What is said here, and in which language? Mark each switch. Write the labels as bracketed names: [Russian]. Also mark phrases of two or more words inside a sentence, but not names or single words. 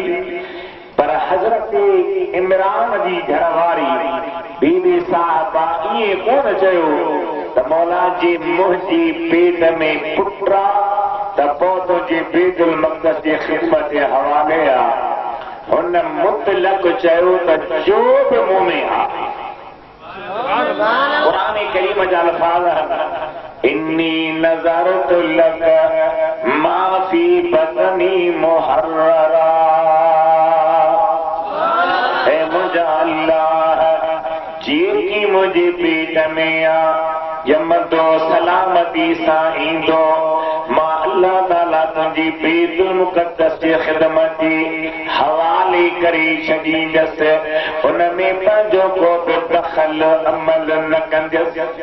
[Sindhi] पर हज़रत इमरान जी घरवारी बीबी साहिबा ईअं कोन चयो त मौला जी मुंहिंजी पेट में पुट आहे त पोइ तुंहिंजी बैतुल मक़दस जी ख़िदमत जे हवाले आहे। हुन मुतलक चयो त जो बि मुंह में आहे क़ुरान करीम जा अल्फाज़ [Arabic] إني نذرت لك ما في بطني محررا [Sindhi] ऐ मुंहिंजा अल्लाह जेकी मुंहिंजे पेट में आहे यमदो सलामती सां ईंदो मां अल्लाह ताला तुंहिंजी बैतुल मुक़द्दस जी ख़िदमत जी हवाले करे छॾींदसि उन में पंहिंजो को बि दख़ल अमल न कंदसि